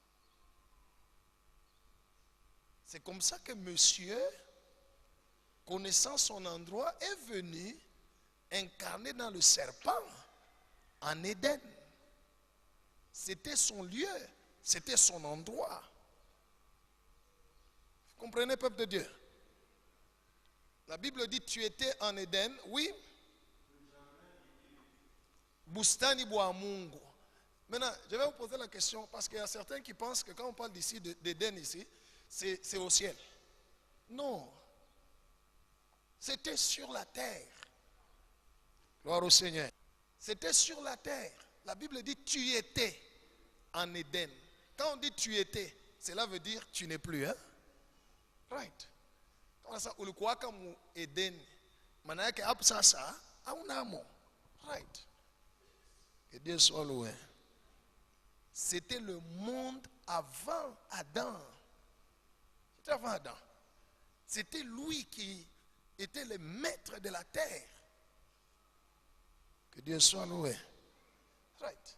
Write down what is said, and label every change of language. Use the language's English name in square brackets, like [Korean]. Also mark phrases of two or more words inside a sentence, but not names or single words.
[French] C'est comme ça que monsieur, connaissant son endroit, est venu incarner dans le serpent en Éden. C'était son lieu, c'était son endroit. Vous comprenez, peuple de Dieu? La Bible dit tu étais en Éden, oui. [Swahili] Bustani bwa Mungu. [French] Maintenant, je vais vous poser la question parce qu'il y a certains qui pensent que quand on parle d'ici d'Éden ici, c'est au ciel. Non. C'était sur la terre. Gloire au Seigneur. C'était sur la terre. La Bible dit tu étais en Éden. Quand on dit tu étais, cela veut dire tu n'es plus. Hein? Right. Quand ça, [Swahili] ulikuwa kama Éden, maana yake hapo sasa haunamo. [French] Right. Que Dieu soit loué. C'était le monde avant Adam. C'était avant Adam. C'était lui qui était le maître de la terre. Que Dieu soit loué. Right.